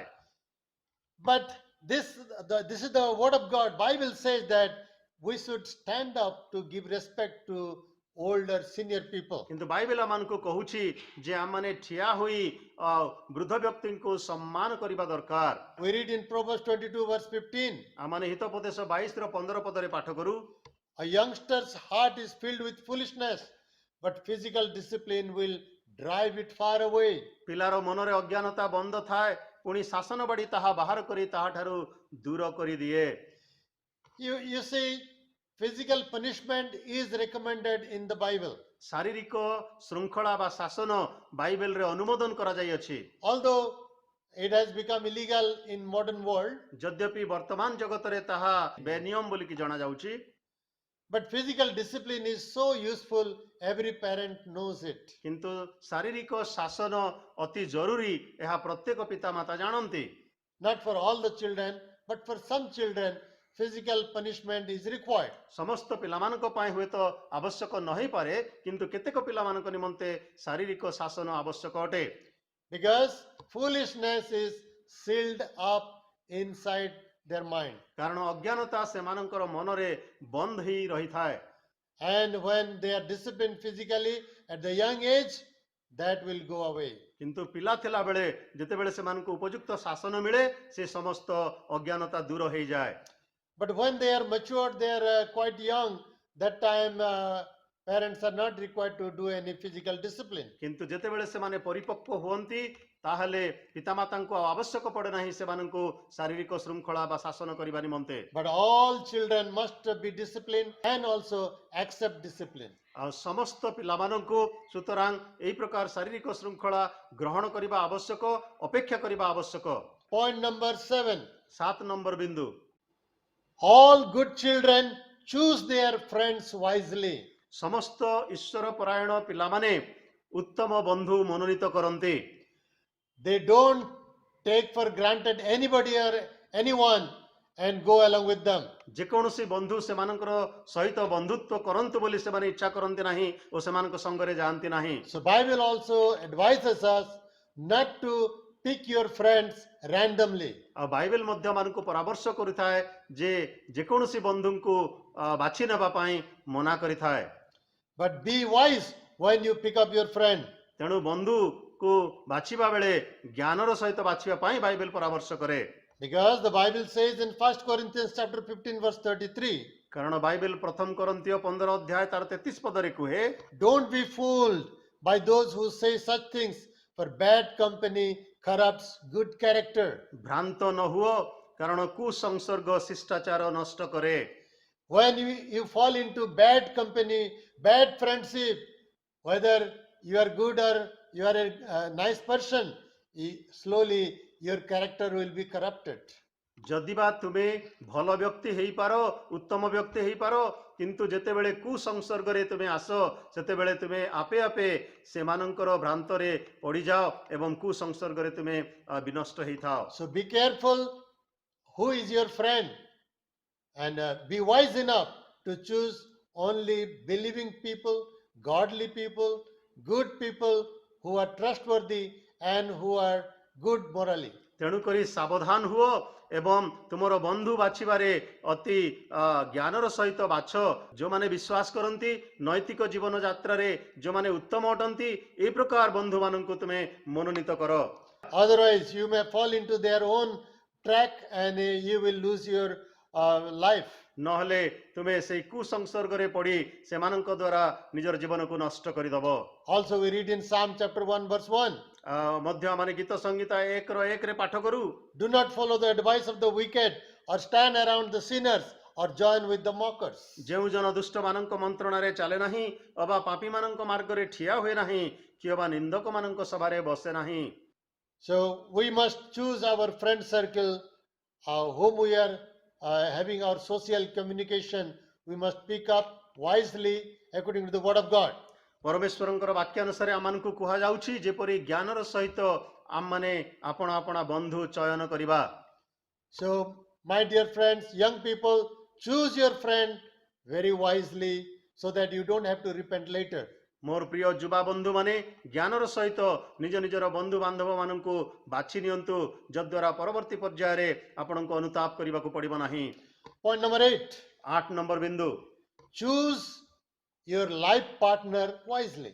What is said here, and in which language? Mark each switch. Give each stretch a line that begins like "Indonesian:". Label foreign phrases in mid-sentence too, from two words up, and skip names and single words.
English: But this is the word of God. Bible says that we should stand up to give respect to older senior people.
Odia: କିନ୍ତୁ ବାଇବେଲ ଆମମାନଙ୍କୁ କହୁଛି ଯେ ଆମମାନେ ଠିଆ ହୋଇ ବୃଦ୍ଧ ବ୍ୟକ୍ତିଙ୍କୁ ସମ୍ମାନ କରିବା ଦରକାର।
English: We read in Proverbs 22 verse 15.
Odia: ଆମମାନେ ହିତୋପଦେଶ 22 ର 15 ପଦରେ ପାଠ କରୁ।
English: A youngster's heart is filled with foolishness, but physical discipline will drive it far away.
Odia: ପିଲାର ମନରେ ଅଜ୍ଞାନତା ବନ୍ଦ ଥାଏ ପୁଣି ଶାସନ ବାଡ଼ି ତାହା ବାହାର କରି ତାହାଠାରୁ ଦୂର କରିଦିଏ।
English: You see, physical punishment is recommended in the Bible.
Odia: ଶାରୀରିକ ଶୃଙ୍ଖଳା ବା ଶାସନ ବାଇବେଲରେ ଅନୁମୋଦନ କରାଯାଇଅଛି।
English: Although it has become illegal in modern world,
Odia: ଯଦ୍ୟପି ବର୍ତ୍ତମାନ ଜଗତରେ ତାହା ବେନିୟମ ବୋଲିକି ଜଣାଯାଉଛି,
English: but physical discipline is so useful, every parent knows it.
Odia: କିନ୍ତୁ ଶାରୀରିକ ଶାସନ ଅତି ଜରୁରୀ ଏହା ପ୍ରତ୍ୟେକ ପିତାମାତା ଜାଣନ୍ତି।
English: Not for all the children, but for some children, physical punishment is required.
Odia: ସମସ୍ତ ପିଲାମାନଙ୍କ ପାଇଁ ହୁଏତ ଆବଶ୍ୟକ ନ ହେଇପାରେ କିନ୍ତୁ କେତେକ ପିଲାମାନଙ୍କ ନିମନ୍ତେ ଶାରୀରିକ ଶାସନ ଆବଶ୍ୟକ ଅଟେ।
English: Because foolishness is sealed up inside their mind.
Odia: କାରଣ ଅଜ୍ଞାନତା ସେମାନଙ୍କର ମନରେ ବନ୍ଦ ହେଇ ରହିଥାଏ।
English: And when they are disciplined physically at the young age, that will go away.
Odia: କିନ୍ତୁ ପିଲା ଥିଲା ବେଳେ ଯେତେବେଳେ ସେମାନଙ୍କୁ ଉପଯୁକ୍ତ ଶାସନ ମିଳେ ସେ ସମସ୍ତ ଅଜ୍ଞାନତା ଦୂର ହେଇଯାଏ।
English: But when they are matured, they are quite young, that time parents are not required to do any physical discipline.
Odia: କିନ୍ତୁ ଯେତେବେଳେ ସେମାନେ ପରିପକ୍ୱ ହୁଅନ୍ତି ତାହେଲେ ପିତାମାତାଙ୍କୁ ଆଉ ଆବଶ୍ୟକ ପଡ଼େ ନାହିଁ ସେମାନଙ୍କୁ ଶାରୀରିକ ଶୃଙ୍ଖଳା ବା ଶାସନ କରିବା ନିମନ୍ତେ।
English: But all children must be disciplined and also accept discipline.
Odia: ଆଉ ସମସ୍ତ ପିଲାମାନଙ୍କୁ ସୁତରାଂ ଏହି ପ୍ରକାର ଶାରୀରିକ ଶୃଙ୍ଖଳା ଗ୍ରହଣ କରିବା ଆବଶ୍ୟକ, ଅପେକ୍ଷା କରିବା ଆବଶ୍ୟକ।
English: Point number 7.
Odia: 7 ନମ୍ବର ବିନ୍ଦୁ,
English: All good children choose their friends wisely.
Odia: ସମସ୍ତ ଈଶ୍ୱର ପରାୟଣ ପିଲାମାନେ ଉତ୍ତମ ବନ୍ଧୁ ମନୋନୀତ କରନ୍ତି।
English: They don't take for granted anybody or anyone and go along with them.
Odia: ଯେକୌଣସି ବନ୍ଧୁ ସେମାନଙ୍କର ସହିତ ବନ୍ଧୁତ୍ୱ କରନ୍ତୁ ବୋଲି ସେମାନେ ଇଚ୍ଛା କରନ୍ତି ନାହିଁ ଓ ସେମାନଙ୍କ ସଙ୍ଗରେ ଯାଆନ୍ତି ନାହିଁ।
English: So Bible also advises us not to pick your friends randomly.
Odia: ଆଉ ବାଇବେଲ ମଧ୍ୟ ଆମମାନଙ୍କୁ ପରାମର୍ଶ କରିଥାଏ ଯେ ଯେକୌଣସି ବନ୍ଧୁଙ୍କୁ ବାଛି ନେବା ପାଇଁ ମନା କରିଥାଏ।
English: But be wise when you pick up your friend.
Odia: ତେଣୁ ବନ୍ଧୁକୁ ବାଛିବା ବେଳେ ଜ୍ଞାନର ସହିତ ବାଛିବା ପାଇଁ ବାଇବେଲ ପରାମର୍ଶ କରେ।
English: Because the Bible says in 1 Corinthians chapter 15 verse 33,
Odia: କାରଣ ବାଇବେଲ ପ୍ରଥମ କରନ୍ତୀୟ 15 ଅଧ୍ୟାୟ ତାର 33 ପଦରେ କୁହେ,
English: don't be fooled by those who say such things, for bad company corrupts good character.
Odia: ଭ୍ରାନ୍ତ ନ ହୁଅ କାରଣ କୁସଂସର୍ଗ ଶିଷ୍ଟାଚାର ନଷ୍ଟ କରେ।
English: When you fall into bad company, bad friendship, whether you are good or you are a nice person, slowly your character will be corrupted.
Odia: ଯଦି ବା ତୁମେ ଭଲ ବ୍ୟକ୍ତି ହେଇପାର, ଉତ୍ତମ ବ୍ୟକ୍ତି ହେଇପାର, କିନ୍ତୁ ଯେତେବେଳେ କୁସଂସର୍ଗରେ ତୁମେ ଆସ ସେତେବେଳେ ତୁମେ ଆପେ ଆପେ ସେମାନଙ୍କର ଭ୍ରାନ୍ତରେ ପଡ଼ିଯାଅ ଏବଂ କୁସଂସର୍ଗରେ ତୁମେ ବିନଷ୍ଟ ହେଇଥାଅ।
English: So be careful who is your friend and be wise enough to choose only believing people, godly people, good people who are trustworthy and who are good morally.
Odia: ତେଣୁକରି ସାବଧାନ ହୁଅ ଏବଂ ତୁମର ବନ୍ଧୁ ବାଛିବାରେ ଅତି ଜ୍ଞାନର ସହିତ ବାଛ, ଯେଉଁମାନେ ବିଶ୍ୱାସ କରନ୍ତି, ନୈତିକ ଜୀବନ ଯାତ୍ରାରେ ଯେଉଁମାନେ ଉତ୍ତମ ଅଟନ୍ତି, ଏହି ପ୍ରକାର ବନ୍ଧୁମାନଙ୍କୁ ତୁମେ ମନୋନୀତ କର।
English: Otherwise, you may fall into their own track and you will lose your life.
Odia: ନହେଲେ ତୁମେ ସେଇ କୁସଂସର୍ଗରେ ପଡ଼ି ସେମାନଙ୍କ ଦ୍ୱାରା ନିଜର ଜୀବନକୁ ନଷ୍ଟ କରିଦେବ।
English: Also, we read in Psalm chapter 1, verse 1.
Odia: ମଧ୍ୟ ଆମେ ଗୀତ ସଂହିତା 1:1 ପାଠ କରୁ,
English: Do not follow the advice of the wicked or stand around the sinners or join with the mockers.
Odia: ଯେଉଁ ଜନ ଦୁଷ୍ଟମାନଙ୍କ ମନ୍ତ୍ରଣାରେ ଚାଲେ ନାହିଁ ଅବା ପାପୀମାନଙ୍କ ମାର୍ଗରେ ଠିଆ ହୁଏ ନାହିଁ, କି ଅବା ନିନ୍ଦକମାନଙ୍କ ସଭାରେ ବସେ ନାହିଁ।
English: So we must choose our friend circle, whom we are having our social communication. We must pick up wisely according to the word of God.
Odia: ପରମେଶ୍ୱରଙ୍କର ବାକ୍ୟାନୁସାରେ ଆମମାନଙ୍କୁ କୁହାଯାଉଛି, ଯେପରି ଜ୍ଞାନର ସହିତ ଆମମାନେ ଆପଣା ଆପଣା ବନ୍ଧୁ ଚୟନ କରିବା।
English: So, my dear friends, young people, choose your friend very wisely so that you don't have to repent later.
Odia: ମୋର ପ୍ରିୟ ଯୁବା ବନ୍ଧୁମାନେ, ଜ୍ଞାନର ସହିତ ନିଜ ନିଜର ବନ୍ଧୁ ବାନ୍ଧବ ମାନଙ୍କୁ ବାଛି ନିଅନ୍ତୁ, ଯଦ୍ୱାରା ପରବର୍ତ୍ତୀ ପର୍ଯ୍ୟାୟରେ ଆପଣଙ୍କୁ ଅନୁତାପ କରିବାକୁ ପଡ଼ିବ ନାହିଁ।
English: Point number 8.
Odia: 8 ନମ୍ବର ବିନ୍ଦୁ,
English: Choose your life partner wisely.